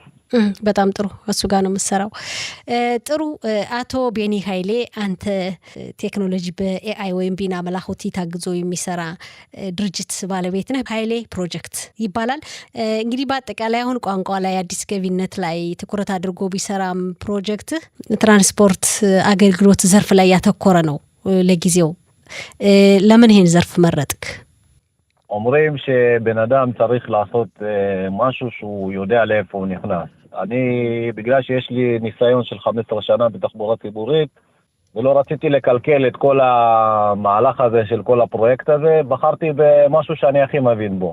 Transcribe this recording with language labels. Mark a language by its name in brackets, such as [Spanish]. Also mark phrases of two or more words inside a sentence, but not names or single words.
[Amharic] በጣም ጥሩ። እሱ ጋር ነው የምትሰራው። ጥሩ። አቶ ቤኒ ኃይሌ አንተ ቴክኖሎጂ በኤአይ ወይም [Hebrew] בינה מלאכותית [Amharic] ታግዞ የሚሰራ ድርጅት ባለቤት ነህ። ኃይሌ ፕሮጀክት ይባላል። እንግዲህ በአጠቃላይ አሁን ቋንቋ ላይ አዲስ ገቢነት ላይ ትኩረት አድርጎ ቢሰራም ፕሮጀክት ትራንስፖርት አገልግሎት ዘርፍ ላይ ያተኮረ ነው ለጊዜው። ለምን ይሄን ዘርፍ መረጥክ? [Hebrew] אומרים שבן אדם צריך לעשות משהו שהוא יודע לאיפה הוא נכנס. אני, בגלל שיש לי ניסיון של 15 שנה בתחבורה ציבורית, ולא רציתי לקלקל את כל המהלך הזה של כל הפרויקט הזה, בחרתי במשהו שאני הכי מבין בו.